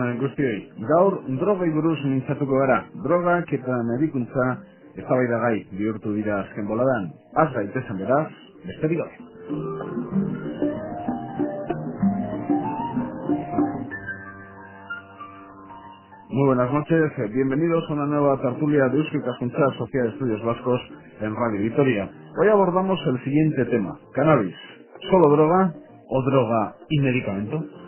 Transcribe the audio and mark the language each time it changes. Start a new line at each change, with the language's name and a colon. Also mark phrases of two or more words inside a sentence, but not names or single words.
Basque: guztioi. Gaur drogei buruz mintzatuko gara. Drogak eta medikuntza eztabaidagai bihurtu dira azken boladan. Az gaitezen beraz, besterik gabe.
Spanish: Muy buenas noches, bienvenidos a una nueva tertulia de Eusko Ikaskuntza Sociedad de Estudios Vascos en Radio Vitoria. Hoy abordamos el siguiente tema: cannabis, ¿solo droga o droga y medicamento?